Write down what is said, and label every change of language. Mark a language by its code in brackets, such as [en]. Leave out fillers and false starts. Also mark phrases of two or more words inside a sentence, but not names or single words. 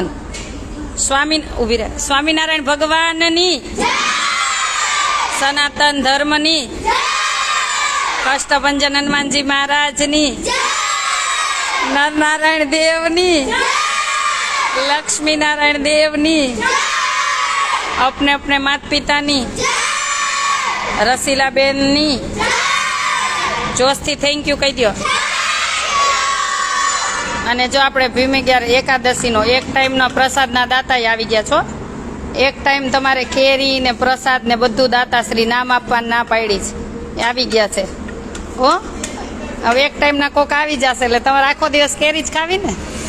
[gu] ઉભી રહે. સ્વામિનારાયણ ભગવાનની, સનાતન ધર્મની, કષ્ટભંજન હનુમાનજી મહારાજની, નરનારાયણ દેવની, લક્ષ્મી નારાયણ દેવની, અપને અપને માતા પિતાની, રસીલાબેનની जोशથી થેન્ક યુ કહી દો. અને જો આપણે ભીમ 11 એકાદશીનો એક ટાઈમનો પ્રસાદના દાતા આવી ગયા છો. એક ટાઈમ તમારે કેરી ને પ્રસાદ ને બધું દાતાશ્રી નામ આપવાનું ના પાડી છે, એ આવી ગયા છે. હો, હવે એક ટાઈમના કોક આવી જશે એટલે તમારે આખો દિવસ કેરી જ ખાવી ને.